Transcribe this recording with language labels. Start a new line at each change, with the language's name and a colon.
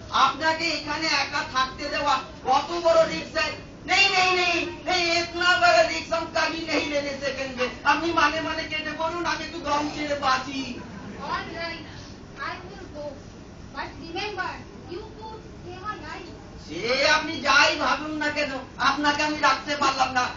Bangla: আপনাকে এখানে একা থাকতে দেওয়া কত বড় রিস্ক
Hindi: है। नहीं नहीं नहीं नहीं, इतना बड़ा रिस्क हम कभी नहीं लेने सकेंगे।
Bangla: আপনি মানে মানে কেটে বলুন, আমি একটু গম ছেড়ে বাঁচি।
English: All right, I will go. But remember, you could save a life.
Bangla: সে আপনি যাই ভাবুন না কেন, আপনাকে আমি রাখতে পারলাম না।